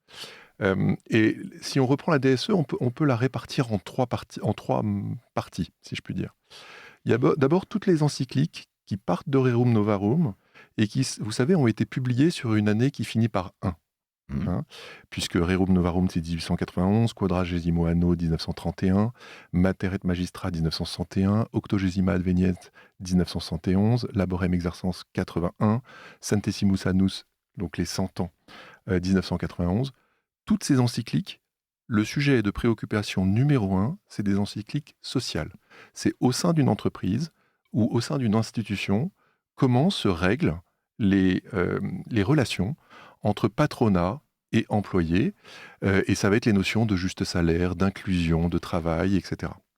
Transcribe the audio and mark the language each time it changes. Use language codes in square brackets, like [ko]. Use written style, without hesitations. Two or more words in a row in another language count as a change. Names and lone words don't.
[fr] Et si on reprend la DSE, on peut la répartir en trois parties, si je puis dire. Il y a d'abord toutes les encycliques qui partent de Rerum Novarum et qui, vous savez, ont été publiées sur une année qui finit par 1. Puisque Rerum Novarum, c'est 1891, Quadragesimo Anno, 1931, Mater et Magistra, 1961, Octogesima Adveniet, 1971, Laborem Exercens, 81, Centesimus Annus, donc les 100 ans, 1991. Toutes ces encycliques, le sujet de préoccupation numéro 1, c'est des encycliques sociales. C'est au sein d'une entreprise ou au sein d'une institution, comment se règlent les relations entre patronat et employés, et ça va être les notions de juste salaire, d'inclusion, de travail, etc.